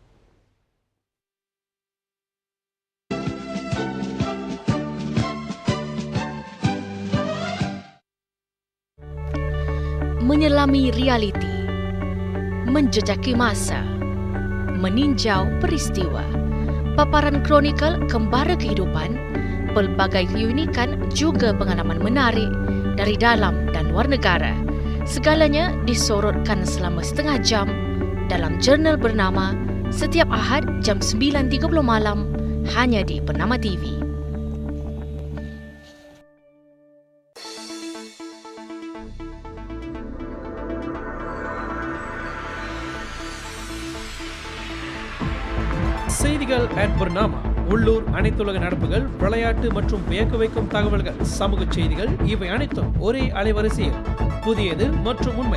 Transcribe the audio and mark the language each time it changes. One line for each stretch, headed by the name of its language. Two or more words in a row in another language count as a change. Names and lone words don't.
Malay: Menyelami realiti, menjejaki masa, meninjau peristiwa, paparan kronikal kembara kehidupan, pelbagai keunikan juga pengalaman menarik dari dalam dan luar negara. Segalanya disorotkan selama setengah jam dalam jurnal bernama setiap Ahad jam 9.30 malam hanya di Bernama TV.
Tamil: செய்திகள் @bernama உள்ளூர் அனைத்துலக நடப்புகள், விளையாட்டு மற்றும் வியக்க வைக்கும் தகவல்கள், சமூக செய்திகள், இவை அனைத்தும் ஒரே அலைவரிசையில் புதியது மற்றும் உண்மை.